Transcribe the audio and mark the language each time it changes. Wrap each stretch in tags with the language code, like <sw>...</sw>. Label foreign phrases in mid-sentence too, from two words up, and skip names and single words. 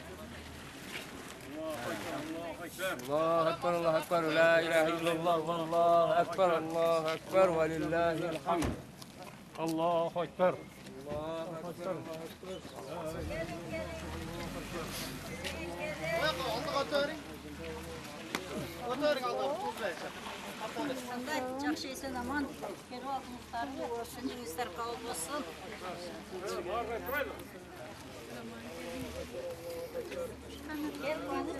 <ar>الله أكبر الله أكبر لا إله إلا الله والله أكبر الله أكبر ولله الحمد.</ar> <tr>الله Ekber.</tr> <ar>الله أكبر الله أكبر.</ar> <kk>Жақсы есен аман келіп алдыңыздар болсын, жеңістер қабыл болсын.</kk> <tr>Gel Kıvanç.</tr>